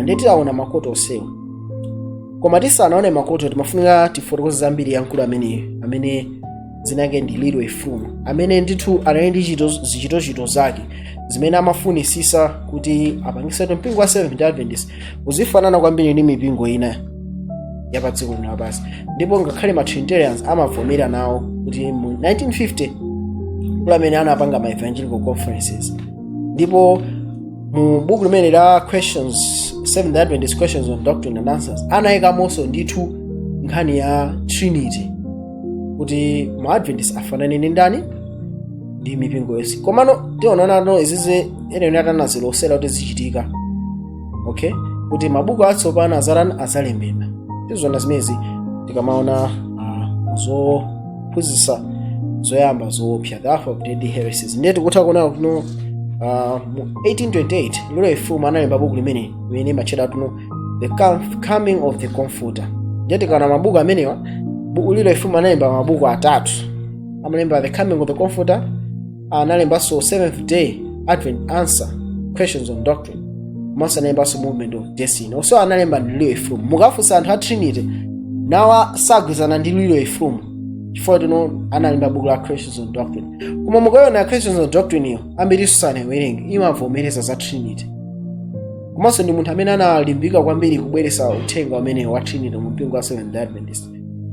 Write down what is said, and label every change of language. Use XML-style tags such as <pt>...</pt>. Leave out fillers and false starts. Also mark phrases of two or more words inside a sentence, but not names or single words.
<ny>Ndiye tiaona makoti onsewo, koma tisanaone makoti timafunika tifotokoze zambiri ya mkulu amene zinake ndi Little Ephraim, amene ndithu anali ndi zichitochito zake zimene amafunisisa kuti apangise mpingo wa Seventh-day Adventist uzifanana kwambiri ndi mipingo ina ya pa dziko lino lapansi. Ndipo ngakhale ma Trinitarians amavomera nawo kuti mu 1950 kula amene anapanga ma</ny> <en>evangelical conferences.</en> <ny>Ndipo mu buku limene la questions, Seventh-day Adventist questions on doctrine and answers, anayikamonso ndithu nkhani ya Trinity kuti ma Adventist afanane ndi ndani, ndi mipingo yonse. Komano tionana izize ene atanazilosera kuti zichitika. Okay, kuti mabuku atsopano azalembedwa. Tizona zimezi tikamaona zophunzitsa zoyamba zoopsa, the Alpha of Deadly Heresies. Ndiye tikutha kuona kuti mu 1828 Little Ephraim analemba buku limene macheda The Coming of the Comforter. Ndiye tikana mabuku amenewa, buku Little Ephraim analemba mabuku atatu. Amalemba The Coming of the Comforter, analembanso Seventh-day Advent Answer Questions on Doctrine, masa analembanso Movement of Destiny. Also analemba ndi Little Ephraim. Mukafunsa anthu a Trinity nawa sagwizana ndi Little Ephraim chifukwa analemba buku la Questions on Doctrine. Koma mukaona Questions on Doctrine iyo ambiri susana iwerenge imavomereza za Trinity. Komanso ndi munthu amene analimbika kwambiri kubweresa uthenga amene wa Trinity mu mpingo wa Seventh-day Adventist.</ny>